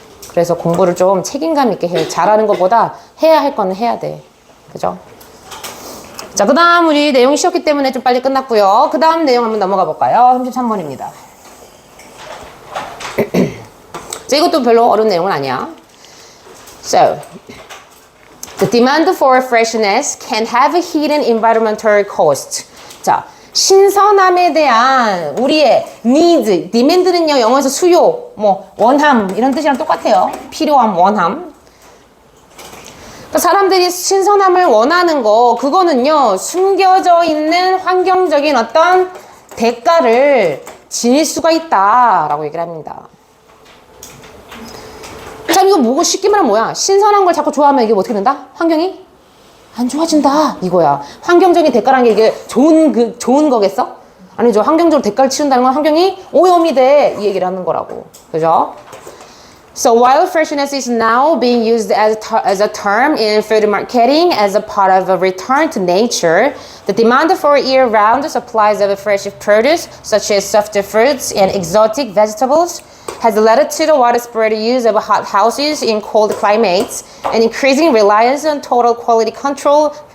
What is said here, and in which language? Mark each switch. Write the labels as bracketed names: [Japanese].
[Korean] 그래서 공부를 좀 책임감 있게 해. 잘하는 것보다 해야 할 거는 해야 돼. 그죠? 자, 그 다음 우리 내용이 쉬웠기 때문에 좀 빨리 끝났고요. 그 다음 내용 한번 넘어가 볼까요? 33번입니다. 자, 이것도 별로 어려운 내용은 아니야. [English] So, the demand for freshness can have a hidden environmental cost. [Korean] 자, 신선함에 대한 우리의 needs, demand는요, 영어에서 수요, 원함, 이런 뜻이랑 똑같아요. 필요함, 원함. 사람들이 신선함을 원하는 거, 그거는요, 숨겨져 있는 환경적인 어떤 대가를 지닐 수가 있다라고 얘기를 합니다. 자, 이거 뭐고 쉽게 말하면 뭐야? 신선한 걸 자꾸 좋아하면 이게 어떻게 된다? 환경이 안 좋아진다. 이거야. 환경적인 대가라는 게 이게 좋은 거겠어? 아니죠. 환경적으로 대가를 치른다는 건 환경이 오염이 돼. 이 얘기를 하는 거라고. 그죠? [English] So while freshness is now being used as a term in food marketing as a part of a return to nature, the demand for year-round supplies of fresh produce, such as soft fruits and exotic vegetables, has led to the widespread use of hot houses in cold climates and increasing reliance on total quality control.